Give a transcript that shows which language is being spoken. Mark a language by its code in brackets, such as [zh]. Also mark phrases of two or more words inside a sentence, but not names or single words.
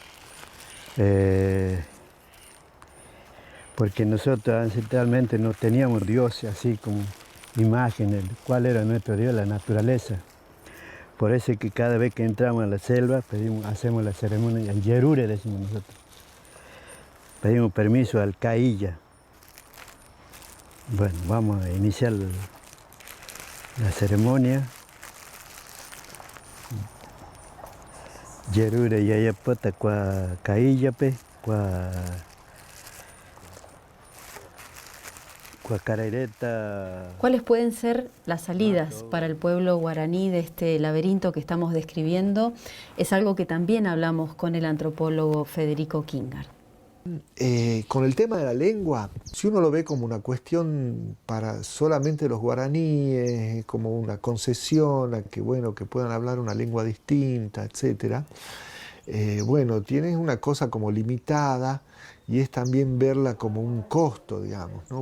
[es] Porque nosotros ancestralmente no teníamos dioses así como imágenes, cuál era nuestro Dios, la naturaleza. Por eso es que cada vez que entramos a la selva hacemos la ceremonia, el yerure decimos nosotros. Pedimos permiso al cailla. Bueno, vamos a iniciar la ceremonia. [gn] Yerure yayapata kwa cailla pe, kwa carereta. [es] ¿Cuáles pueden ser las salidas para el pueblo guaraní de este laberinto que estamos describiendo? Es algo que también hablamos con el antropólogo Federico Kingar. Con el tema de la lengua, si uno lo ve como una cuestión para solamente los guaraníes, como una concesión a que, bueno, que puedan hablar una lengua distinta, etc., bueno, tienes una cosa como limitada y es también verla como un costo, digamos, ¿no?